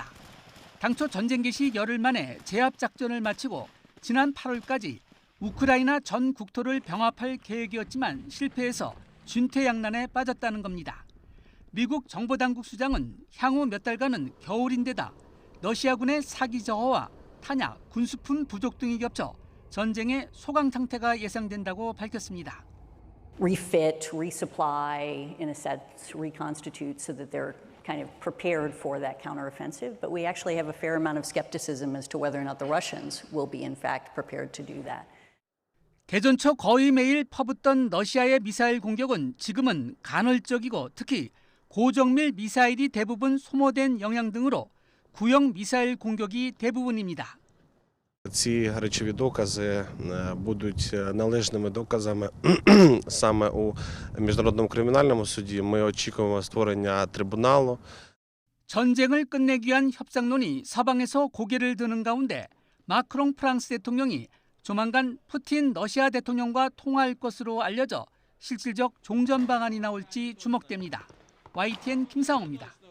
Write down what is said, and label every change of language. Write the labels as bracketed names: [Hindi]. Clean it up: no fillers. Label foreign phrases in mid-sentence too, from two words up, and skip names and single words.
[Korean] 당초 전쟁 개시 열흘 만에 제압작전을 마치고 지난 8월까지 우크라이나 전 국토를 병합할 계획이었지만 실패해서 진퇴양난에 빠졌다는 겁니다. 미국 정보당국 수장은 향후 몇 달간은 겨울인데다 러시아군의 사기 저하와 탄약, 군수품 부족 등이 겹쳐 전쟁의 소강 상태가 예상된다고 밝혔습니다. [English] Refit, resupply, in a sense, reconstitute so that they're kind of prepared for that counteroffensive. But we actually have a fair amount of skepticism as to whether or not the Russians will be in fact prepared to do that. [Korean] 개전 초 거의 매일 퍼붓던 러시아의 미사일 공격은 지금은 간헐적이고 특히 고정밀 미사일이 대부분 소모된 영향 등으로 구형 미사일 공격이 대부분입니다. [Ukrainian] Ці речові докази будуть належними доказами саме у Міжнародному кримінальному суді. Ми очікуємо створення трибуналу. [Korean] 전쟁을 끝내기 위한 협상론이 서방에서 고개를 드는 가운데 마크롱 프랑스 대통령이 조만간 푸틴 러시아 대통령과 통화할 것으로 알려져 실질적 종전 방안이 나올지 주목됩니다. YTN 김상호입니다.